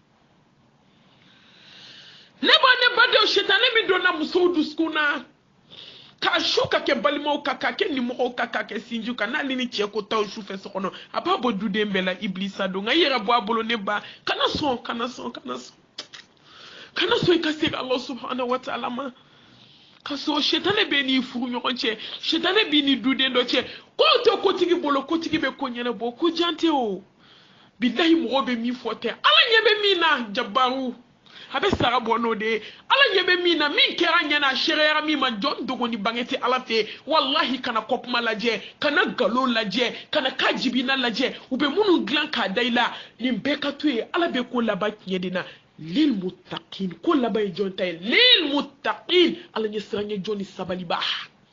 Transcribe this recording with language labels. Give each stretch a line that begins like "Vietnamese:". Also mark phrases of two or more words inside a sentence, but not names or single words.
Bambara: ne badenw sitanɛ min donna musow dusukun na ka su ka kɛ balimaw ka kɛ nimɔgɔw ka kɛ sinju ka n'ale ni cɛ ko taw su fɛ so kɔnɔ a b'a bɔ duden bɛɛ la ibilisa don nka i yɛrɛ bɔ a bolo ne ba kana sɔn i ka se Allah
Arabic: سبحانه وتعالى
Bambara: ma ka sɔn sitanɛ bɛ n'i furu ɲɔgɔn cɛ sitanɛ b'i ni duden dɔ cɛ ko tɛ kotigi bolo kotigi bɛ ko ɲɛnabɔ ko jan tɛ o bilahi mɔgɔ bɛ min fɔ tɛ ala ɲɛ bɛ min na jabaru a bɛ sara bɔ n'o de ye ala ɲɛ bɛ min na min kɛra ɲɛna a seereyara min ma jɔn dogoni bange tɛ ala fɛ wallahi kana kɔkuma lajɛ kana nkalon lajɛ kana ka jibina lajɛ u bɛ minnu dilan k'a da i la nin bɛɛ ka to yen ala bɛ ko laban tiɲɛ de na
Arabic: للمتقين
Bambara: ko laban ye jɔn ta ye
Arabic: للمتقين
Bambara: ala ɲɛ siran ye jɔn ni sabalibaga